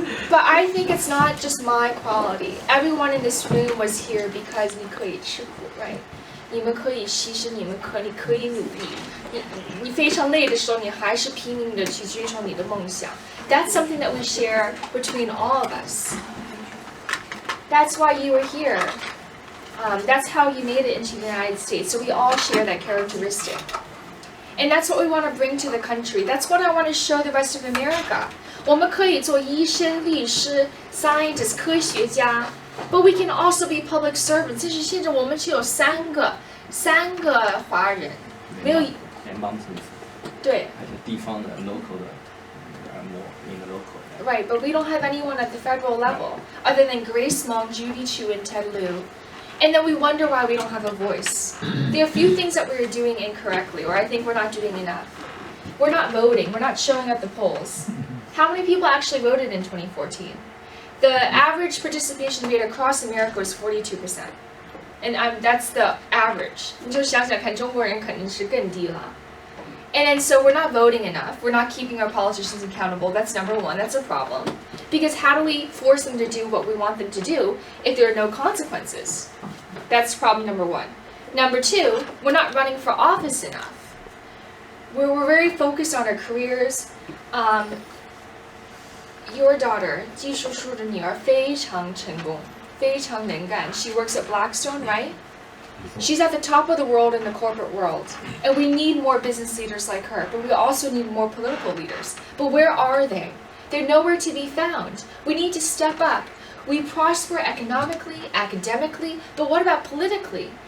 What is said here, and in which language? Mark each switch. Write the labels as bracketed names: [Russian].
[English] But I think it's not just my quality. Everyone in this room was here because [Chinese] 你可以吃苦 [English] ，right? [Chinese] 你们可以牺牲，你可以努力。你非常累的时候，你还是拼命的去追求你的梦想。 [English] That's something that we share between all of us. That's why you were here. That's how you made it into the United States. So we all share that characteristic. And that's what we want to bring to the country. That's what I want to show the rest of America. [Chinese] 我们可以做医生、律师、scientist、科学家。 [English] But we can also be public servants. [Chinese] 这是现在我们只有三个华人，没有联邦政府。对。还是地方的 local 的 [English] more in the local. Right, but we don't have anyone at the federal level other than Grace Meng, Judy Chu, and Ted Lieu. And then we wonder why we don't have a voice. There are a few things that we're doing incorrectly, or I think we're not doing enough. We're not voting. We're not showing up at the polls. How many people actually voted in 2014? The average participation rate across America was 42%. And that's the average. [Chinese] 你就想想看，中国人肯定是更低了。 [English] And so we're not voting enough. We're not keeping our politicians accountable. That's number one. That's a problem. Because how do we force them to do what we want them to do if there are no consequences? That's problem number one. Number two, we're not running for office enough. We're very focused on our careers. Your daughter, [Chinese] 季叔叔的女儿非常成功，非常能干. [English] She works at Blackstone, right? She's at the top of the world in the corporate world. And we need more business leaders like her, but we also need more political leaders. But where are they? They're nowhere to be found. We need to step up. We prosper economically, academically, but what about politically?